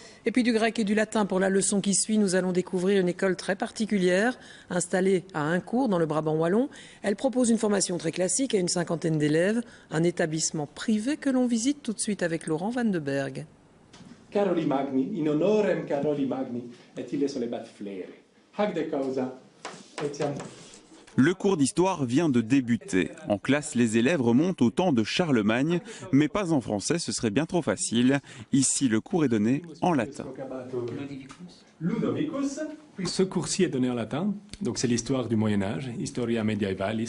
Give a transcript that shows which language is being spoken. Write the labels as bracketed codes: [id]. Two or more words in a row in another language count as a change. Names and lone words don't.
[fr] Et puis du grec et du latin pour la leçon qui suit, nous allons découvrir une école très particulière, installée à Incourt dans le Brabant wallon. Elle propose une formation très classique à une cinquantaine d'élèves, un établissement privé que l'on visite tout de suite avec Laurent Van de Berg. [la] Caroli Magni, in honorem Caroli Magni, et ille solebat flere. Hac de causa, etiam. [fr] Le cours d'histoire vient de débuter. En classe, les élèves remontent au temps de Charlemagne, mais pas en français, ce serait bien trop facile. Ici, le cours est donné en latin. Ce cours-ci est donné en latin, donc c'est l'histoire du Moyen-Âge, [la] Historia Medievalis.